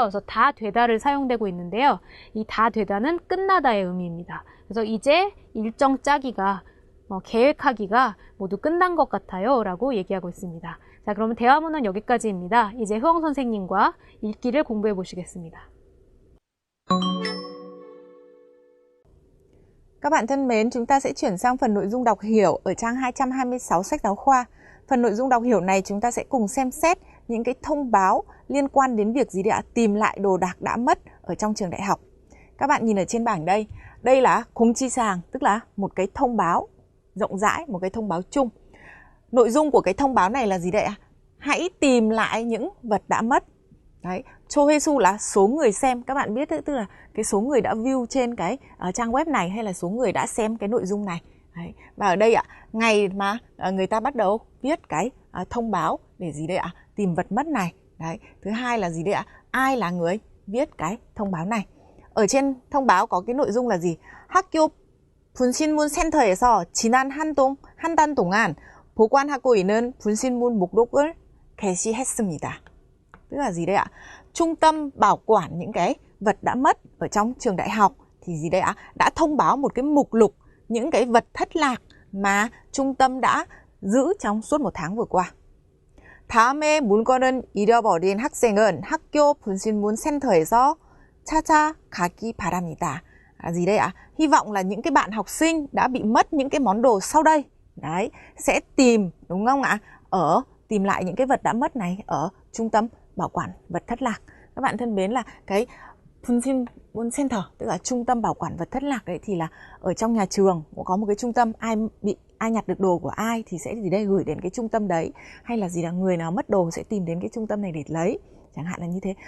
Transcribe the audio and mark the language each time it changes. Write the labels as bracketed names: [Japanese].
[Korean] 그래서 다 되다를 사용되고 있는데요. 이 다 되다는 끝나다의 의미입니다. 그래서 이제 일정 짜기가 계획하기가 모두 끝난 것 같아요 라고 얘기하고 있습니다. 자, 그러면 대화문은 여기까지입니다. 이제 효영 선생님과 읽기를 공부해 보시겠습니다. [Vietnamese] Các bạn thân mến, chúng ta sẽ chuyển sang phần nội dung đọc hiểu ở trang 226 sách giáo khoa. Phần nội dung đọc hiểu này chúng ta sẽ cùng xem xét những cái thông báo liên quan đến việc gì ạ? Tìm lại đồ đạc đã mất ở trong trường đại học. Các bạn nhìn ở trên bảng đây. Đây là 공지 사항, tức là một cái thông báo rộng rãi, một cái thông báo chung. Nội dung của cái thông báo này là gì đấy ạ? Hãy tìm lại những vật đã mất. Đấy, 조회수 là số người xem. Các bạn biết tức là cái số người đã view trên cái trang web này hay là số người đã xem cái nội dung này. Đấy. Và ở đây ạ, ngày mà người ta bắt đầu viết cái thông báo để gì đây ạ? Tìm vật mất này. Đấy. Thứ hai là gì đây ạ? Ai là người viết cái thông báo này? Ở trên thông báo có cái nội dung là gì? [Korean] 학교 분신문 센터에서 지난 한 달 동안 보관하고 있는 분신문 목록을 게시했습니다. [Vietnamese] Tức là gì đây ạ? Trung tâm bảo quản những cái vật đã mất ở trong trường đại học thì gì đây ạ? Đã thông báo một cái mục lục những cái vật thất lạc mà trung tâm đã giữ trong suốt một tháng vừa qua. [Korean] 다음에 물건을 잃어버린 학생은 학교 분신문 센터에서 찾아가기 바랍니다. [Vietnamese] Gì đây ạ? Hy vọng là những cái bạn học sinh đã bị mất những cái món đồ sau đây, đấy, sẽ tìm, đúng không ạ? Tìm lại những cái vật đã mất này ở trung tâm bảo quản vật thất lạc. Các bạn thân mến, là cái 분신문 center, tức là trung tâm bảo quản vật thất lạc đấy, thì là ở trong nhà trường cũng có một cái trung tâm, ai nhặt được đồ của ai thì sẽ gì đây gửi đến cái trung tâm đấy, hay là gì là người nào mất đồ sẽ tìm đến cái trung tâm này để lấy, chẳng hạn là như thế.